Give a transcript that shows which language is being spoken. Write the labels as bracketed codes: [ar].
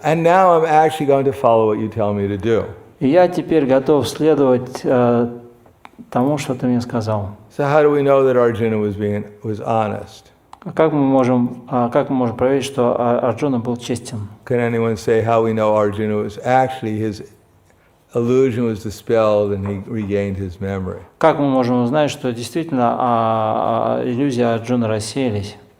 [en] And now I'm actually going to follow what you tell me to do. [ru] И я теперь готов следовать тому, что ты мне сказал. [en] So how do we know that Arjuna was honest? [ru] Как мы можем проверить, что Арджуна был честен? [en] Can anyone say how we know Arjuna was actually his illusion was dispelled and he regained his memory? [ru] Как мы можем узнать, что действительно иллюзии Арджуны рассеялись?